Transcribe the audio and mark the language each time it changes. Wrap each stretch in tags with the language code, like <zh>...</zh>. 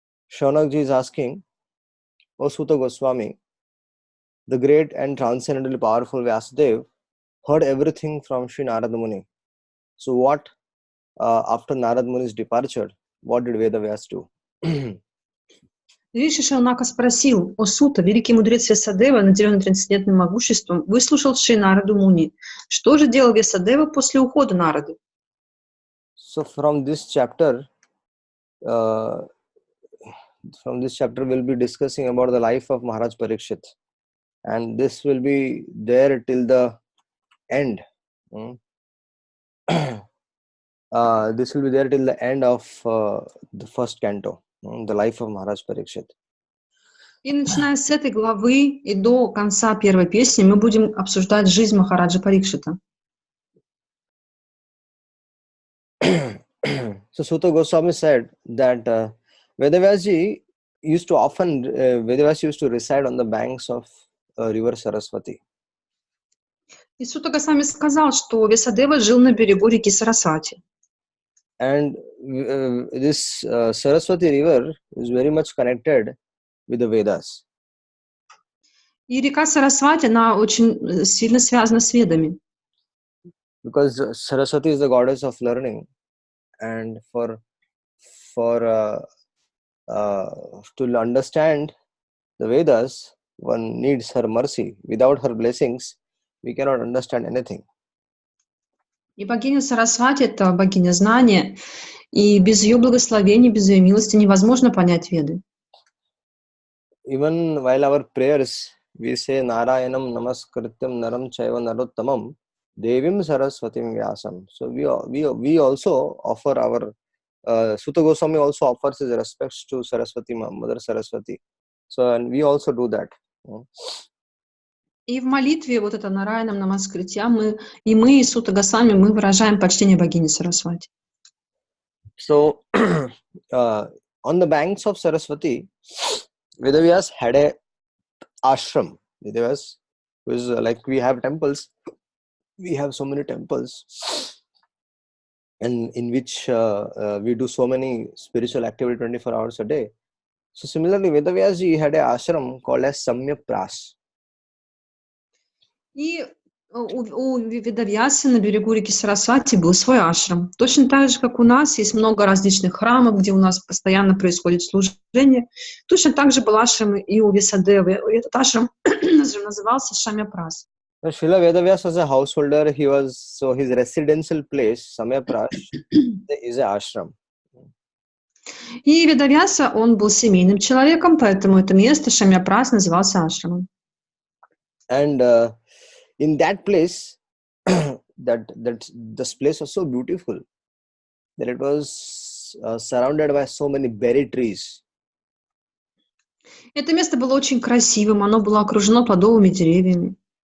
<en>Shaunakji is asking, O Suta Goswami, the great and transcendently powerful Vyasadeva heard everything from Sri Narada Muni. So what, after Narada Muni's departure, what did Vedavyas do?</en> <ru>Риши Шаунака спросил: «О Сута, великий мудрец Вьясадева, наделенный трансцендентным могуществом, выслушал Шри Нараду Муни. Что же делал Вьясадева после ухода Нарады?»</ru> <en>So from this chapter we'll be discussing about the life of Maharaj Parikshit, and this will be there till the end. This will be there till the end of the first canto, the life of Maharaj Parikshit.</en> <ru>И начиная с этой главы и до конца первой песни мы будем обсуждать жизнь Махараджа Парикшита.</ru> <en>So Suta Goswami said that Vedavyas used to reside on the banks of river Saraswati.</en> <ru>И Сута Госвами сказал, что Вьясадева жил на берегу реки Сарасвати.</ru> <en>And this Saraswati river is very much connected with the Vedas.</en> <ru>И река Сарасвати, она очень сильно связана с Ведами.</ru> <en>Because Saraswati is the goddess of learning, and to understand the Vedas, one needs her mercy. Without her blessings, we cannot understand anything.</en> <ru>И богиня Сарасвати — это богиня знания, и без ее благословения, без ее милости невозможно понять Веды.</ru> <en>Even while our prayers, we say</en> <sa>Narayanam Namaskrityam Naram Chaiva Narottamam Devim Saraswatim Vyasam.</sa> <en>So we also offer our Suta Goswami also offers his respects to Saraswati, Mother Saraswati. So and we also do that.</en> <ru>И в молитве вот это Нараянам Намаскритья мы и Сута Госвами мы выражаем почтение богини Сарасвати.</ru> <en>So on the banks of Saraswati, Vedavyas had a ashram. Vedavyas was like we have temples. We have so many temples, and in which we do so many spiritual activity 24 hours a day. So similarly, Vedavyas had a ashram called as Samyak Pras.</en> <ru>И у Ведавьяса на берегу реки Сарасвати был свой ашрам. Точно так же, как у нас есть много различных храмов, где у нас постоянно происходит служение. Точно так же был ашрам и у Вьясадевы. И этот ашрам назывался Шамья-Прас.</ru> <en>Srila Vedavyas was a householder. His residential place, Samyapras, is a ashram.</en> <ru>И Ведавьяса, он был семейным человеком, поэтому это место Шамья-Прас назывался ашрамом.</ru> <en>And in that place, this place was so beautiful that it was surrounded by so many berry trees.</en> <ru>Это место было очень красивым, оно было окружено плодовыми деревьями.</ru>